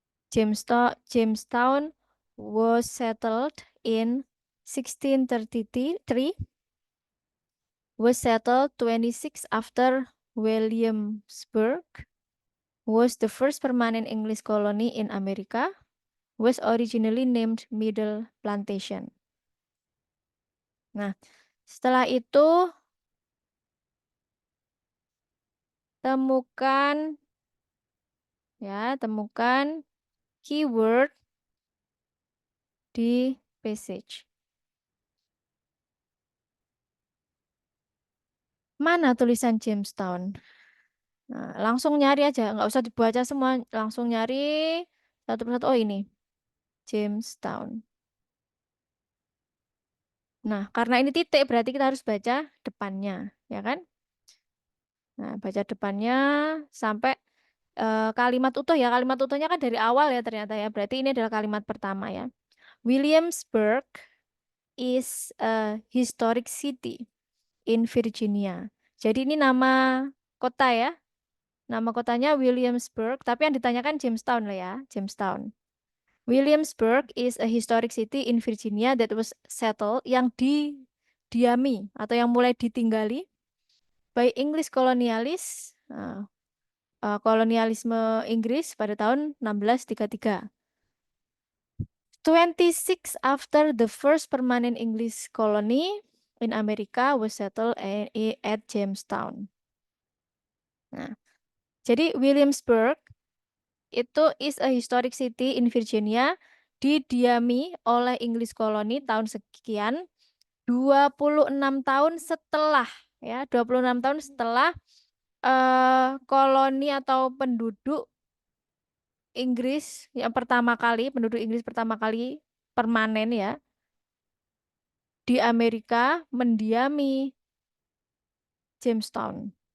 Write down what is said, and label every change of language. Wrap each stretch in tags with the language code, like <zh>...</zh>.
<en>Jamestown was settled in 1633, was settled 26 after Williamsburg, was the first permanent English colony in America, was originally named Middle Plantation.</en> <id>Nah, setelah itu temukan keyword di passage. Mana tulisan Jamestown? Nah, langsung nyari aja, nggak usah dibaca semua, langsung nyari satu persatu. Oh, ini Jamestown. Nah, karena ini titik berarti kita harus baca depannya, ya kan? Nah, baca depannya sampai kalimat utuh ya. Kalimat utuhnya kan dari awal ya ternyata ya. Berarti ini adalah kalimat pertama ya.</id> <en>Williamsburg is a historic city in Virginia.</en> <id>Jadi ini nama kota ya. Nama kotanya Williamsburg, tapi yang ditanyakan Jamestown lah ya, Jamestown.</id> <en>Williamsburg is a historic city in Virginia that was settled,</en> <id>yang didiami atau yang mulai ditinggali</id> <en>by English colonialists,</en> <id>kolonialisme Inggris pada tahun</id> <en>1633. 26 after the first permanent English colony in America was settled at Jamestown.</en> <id>Nah, jadi Williamsburg itu</id> <en>is a historic city in Virginia,</en> <id>didiami oleh English colony tahun sekian, 26 tahun setelah, ya, 26 tahun setelah koloni atau penduduk Inggris yang pertama kali, penduduk Inggris pertama kali permanen ya di Amerika mendiami Jamestown.</id>